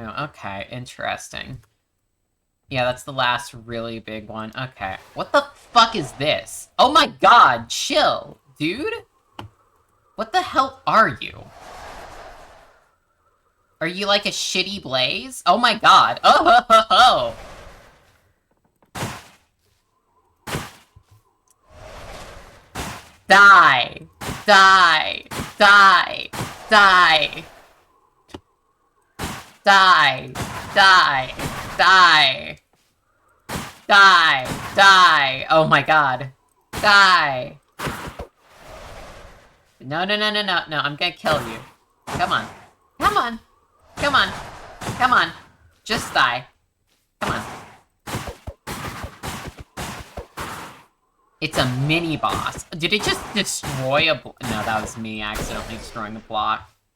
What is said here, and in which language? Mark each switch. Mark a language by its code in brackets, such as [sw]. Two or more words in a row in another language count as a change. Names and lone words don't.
[en] Okay, interesting. Yeah, that's the last really big one. Okay. What the fuck is this? Oh my god, chill, dude! What the hell are you? Are you like a shitty blaze? Oh my god. Oh ho ho ho! Die! Die! Die! Die! Die! Die! Die! Die! Die! Oh my god. Die! No, no, no, no, no, no, I'm gonna kill you. Come on. Come on! Come on! Come on! Just die. Come on. It's a mini-boss. Did it just destroy a No, that was me accidentally destroying a block.